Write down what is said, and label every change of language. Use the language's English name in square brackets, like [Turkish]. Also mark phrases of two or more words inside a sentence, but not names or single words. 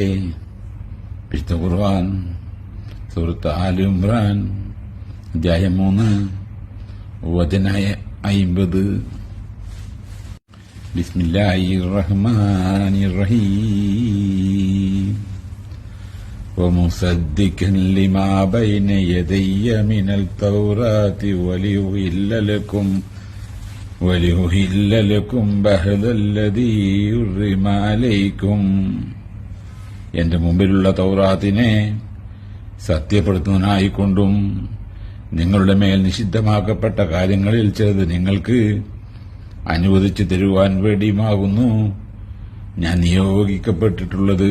[Malayalam] വിശുദ്ധ ഖുർആൻ സൂറത്ത് ആൽ ഇംറാൻ അധ്യായം 3 വചനം 50. [Arabic] بسم الله الرحمن الرحيم. ومصدقا لما بين يدي من التوراة وليهل لكم بعض الذي حرم عليكم. [Malayalam] എന്റെ മുമ്പിലുള്ള തൗറാത്തിനെ സത്യപ്പെടുത്തുന്നതിനായിക്കൊണ്ടും നിങ്ങളുടെ മേൽ നിഷിദ്ധമാക്കപ്പെട്ട കാര്യങ്ങളിൽ ചിലത് നിങ്ങൾക്ക് അനുവദിച്ചു തരുവാൻ വേണ്ടിയുമാകുന്നു ഞാൻ നിയോഗിക്കപ്പെട്ടിട്ടുള്ളത്.